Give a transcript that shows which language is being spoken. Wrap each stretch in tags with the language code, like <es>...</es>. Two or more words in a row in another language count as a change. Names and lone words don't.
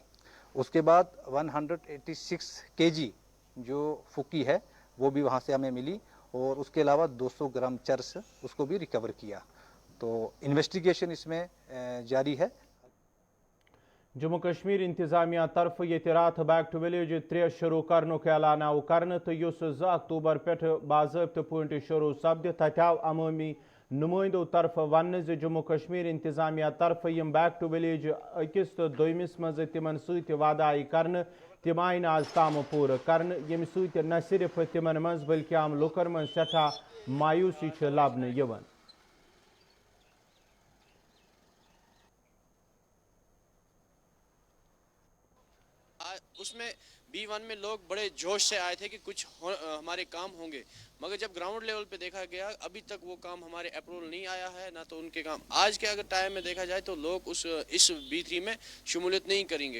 <hi>उसके बाद 186 kg जो फुकी है वो भी वहाँ से हमें मिली, और उसके अलावा 200 ग्राम चरस उसको भी रिकवर किया। तो इन्वेस्टिगेशन इसमें जारी है।</hi> <ks>जम्मू कश्मीर इंतजामिया तरफ ये रात</ks> <en>back to village</en> <ks>3 शुरू करनुक ऐलान आव कर, तो 2 अक्टूबर पे बाज़ाब्त पे शुरू सपद। तत आव अमूमी नुमाइंदों तरफ वन जम्मू कश्मीर इंतजामिया तरफ यम</ks> <en>back to village</en> <ks>अकिस तो दोयमिस मज तिमन सत वादा आई कर, तिम आय आज ताम पूर कर, यम सत न सिर्फ तिमन मज बल्कि आम लुकन मज सठा मायूसी लबन यवन।</ks> <hi>उसमें B1 में लोग बड़े जोश से आए थे कि कुछ हमारे काम होंगे, मगर जब</hi> <en>ground level</en> <hi>पे देखा गया अभी तक वो काम हमारे अप्रूवल नहीं आया है, ना तो उनके काम आज के अगर टाइम में देखा जाए तो लोग इस B3 में शमूलियत नहीं करेंगे।</hi>